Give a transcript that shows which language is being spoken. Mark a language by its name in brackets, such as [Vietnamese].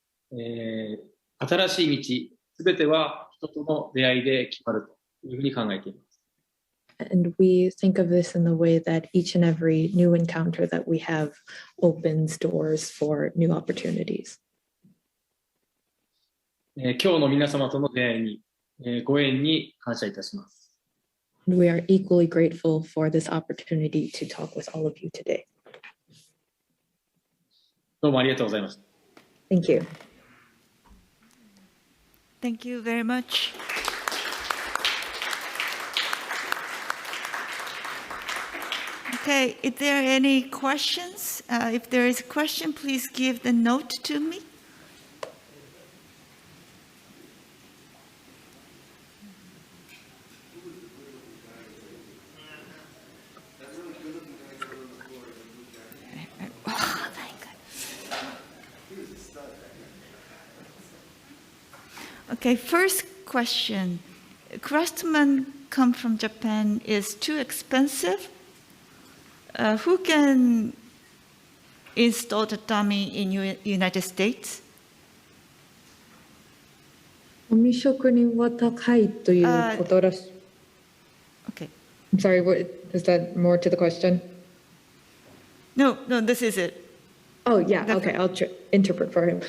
[Japanese] 新しい道、すべては人との出会いで決まるというふうに考えています。 [English] And we think of this in the way that each and every new encounter that we have opens doors for new opportunities. [Japanese] 今日の皆様との出会いに、ご縁に感謝いたします。 [English] And we are equally grateful for this opportunity to talk with all of you today. [Japanese] どうもありがとうございました。 [English] Thank you. Thank you very much. Okay, is there any questions? If there is a question, please give the note to me. Okay, first question. Craftsman come from Japan is too expensive. Who can install tatami in United States? [Japanese] 紙職人は高いということらし。 [English] Okay. I'm sorry, is that more to the question? No, this is it. Oh, yeah, okay, I'll interpret for him.